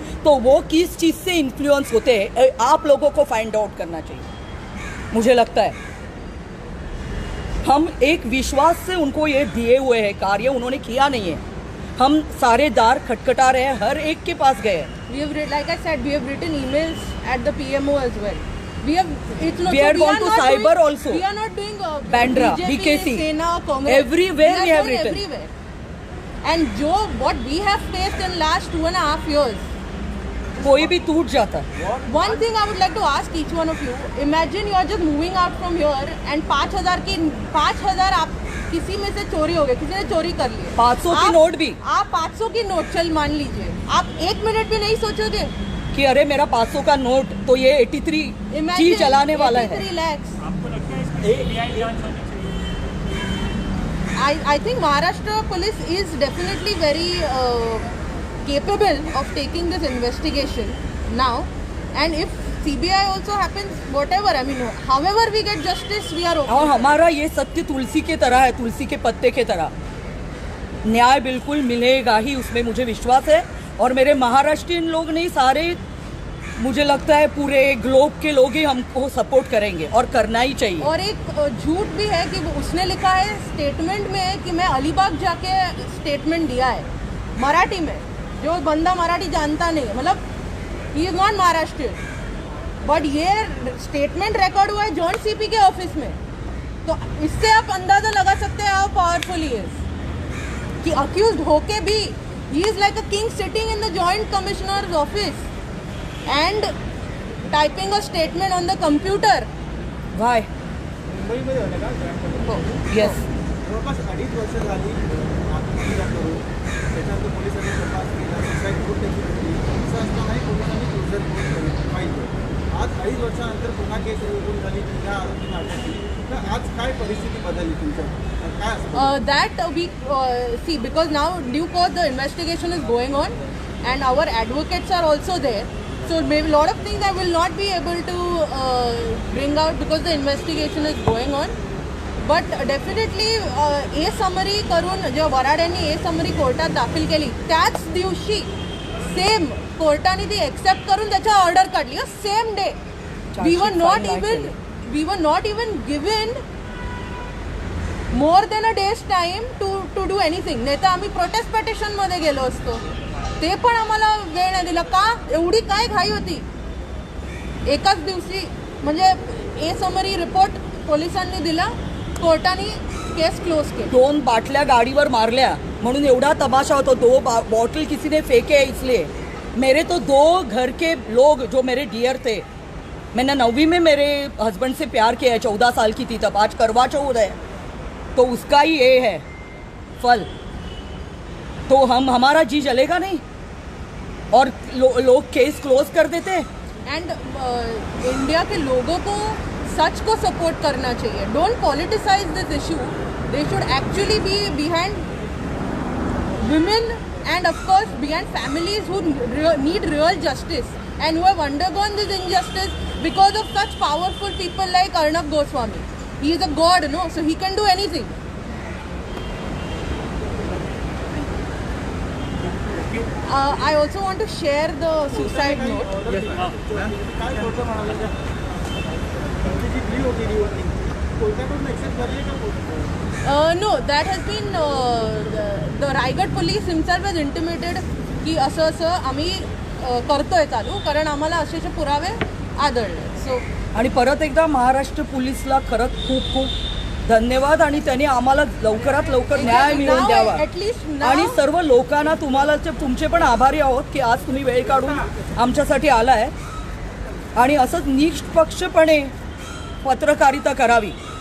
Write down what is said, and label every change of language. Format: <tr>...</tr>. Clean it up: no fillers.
<hi>तो वो किस चीज़ से इन्फ्लुएंस होते हैं आप लोगों को फाइंड आउट करना चाहिए। मुझे लगता है हम एक विश्वास से उनको ये दिए हुए हैं कार्य, उन्होंने किया नहीं है। हम सारे दार खटखटा रहे हैं, हर एक के पास गए हैं।</hi> <en>Like I said, we have written emails at the PMO as well. We are gone to cyber also. We are not doing Bandra, BJP, BKC. Sena, Congress. Everywhere we have going written. Everywhere. And what we have faced in last 2.5 years.</en> <hi>कोई भी टूट जाता है।</hi> <en>One thing I would like to ask each one of you. Imagine you are just moving out from here and 5,000</en> <hi>आप किसी में से चोरी हो गए, किसी ने चोरी कर ली, 500 की नोट भी। आप 500 की नोट चल मान लीजिए, आप 1 मिनट भी नहीं सोचोगे कि अरे मेरा 500 का नोट तो ये 83 जी चलाने वाला है।</hi> <en>83 lakhs.</en> <hi>आपको लगता है इसमें सीबीआई जांच होनी चाहिए?</hi> <en>I think Maharashtra police is definitely very capable of taking this investigation now, and if CBI also happens, whatever, I mean, however we get justice, we are okay.</en> <hi>और हमारा ये सत्य तुलसी के तरह है, तुलसी के पत्ते के तरह। न्याय बिल्कुल मिलेगा ही, उसमें मुझे विश्वास है। और मेरे महाराष्ट्रियन लोग नहीं, सारे मुझे लगता है पूरे ग्लोब के लोग ही हमको सपोर्ट करेंगे और करना ही चाहिए। और एक झूठ भी है कि उसने लिखा है स्टेटमेंट में कि मैं अलीबाग जाके स्टेटमेंट दिया है मराठी में, जो बंदा मराठी जानता नहीं है, मतलब</hi> <en>he is not Maharashtrian, but</en> <hi>ये स्टेटमेंट रिकॉर्ड हुआ है जॉन सीपी के ऑफिस में। तो इससे आप अंदाजा लगा सकते हैं</hi> <en>how powerful he is</en> <hi>कि अक्यूज्ड होके भी</hi> <en>He is like a king sitting in the joint commissioner's office and typing a statement on the computer. Why?</en> <mr>मुंबईमध्ये होणे का?</mr> <en>Yes.</en> <mr>जवळपास 2.5 वर्ष झाली आत्महत्या करून त्याच्यानंतर पोलिसांनी तपास केला, सुसाईड नोट त्याची भेटली, असं असतानाही पोलिसांनी क्लोजर नोट फाईल केली. आज 2.5 वर्षानंतर पुन्हा केस ओपन झाली, पुन्हा आरोपींना अटक केली. तर आज काय परिस्थिती बदलली तुमच्या? काय असतं?</mr> <en>That we see, because now due course the investigation is going on and our advocates are also there. So maybe a lot of things I will not be able to bring out because the investigation is going on. But definitely a summary</en> <mr>करून जेव्हा वराड्यांनी ए summary कोर्टात दाखल केली त्याच दिवशी same कोर्टाने ती accept करून त्याच्या ऑर्डर काढली.</mr> <en>Same day we were not even given more than a day's time to do anything.</en> <mr>नाही तर आम्ही प्रोटेस्ट पेटिशन मध्ये गेलो असतो, ते पण आम्हाला वेळ नाही दिला. का एवढी काय घाई होती? एकाच दिवशी म्हणजे ए समरी रिपोर्ट पोलिसांनी दिला, कोर्टाने केस क्लोज केली. 2 बाटल्या गाड़ीवर मारल्या म्हणून एवढा तमाशा होता.</mr> <hi>2 बॉटल किसी ने फेंके इसलिए. मेरे तो 2 घर के लोग जो मेरे डियर थे, मैंने 9वीं में मेरे हस्बैंड से प्यार किया है, 14 साल की थी तब, आज करवा चौथ है, तो उसका ही ये है फल. तो हमारा जी जलेगा नहीं और लोग केस क्लोज कर देते हैं. एंड इंडिया के लोगों को सच को सपोर्ट करना चाहिए.</hi> <en>Don't politicise this issue. They should actually be behind women and of course behind families who need real justice and who have undergone this injustice because of such powerful people like Arnab Goswami. He is a god, no? So he can do anything. I also want to share the suicide note.</en> <mr>काय court म्हणाले त्या जी प्ली होती rewarding कोर्टाकडून accept झाली का court?</mr> <en>No, that has been the Raigad police himself has intimated</en> <mr>की असं असं आम्ही करतोय चालू, कारण आम्हाला असे पुरावे आढळले.</mr> <en>so</en> <mr>आणि परत एकदा महाराष्ट्र पोलीसला खरंच खूप खूप धन्यवाद, आणि त्यांनी आम्हाला लवकरात लवकर न्याय मिळवून द्यावा.</mr> <en>at least</en> <mr>आणि सर्व लोकांना तुम्हाला तुमचे पण आभारी आहोत की आज तुम्ही वेळ काढून आमच्यासाठी आलाय, आणि असंच निष्पक्षपणे पत्रकारिता करावी.</mr>